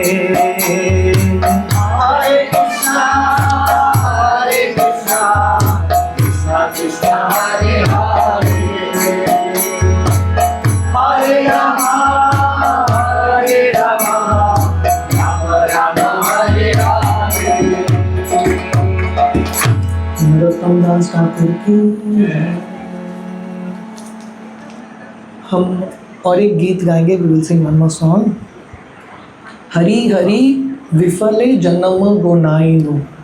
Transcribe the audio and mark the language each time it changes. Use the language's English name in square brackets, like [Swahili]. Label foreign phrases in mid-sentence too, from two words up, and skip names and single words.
[Sanskrit] Hare Krishna Krishna Krishna Hare Hare Hare Rama Rama Rama Hare Hare नरोत्तम दास ठाकुर की [Hindi] हम और एक गीत गाएंगे. [English] We will sing one more song. [Bangla] হরি হরি বিফলে জনম গোঙাইনু.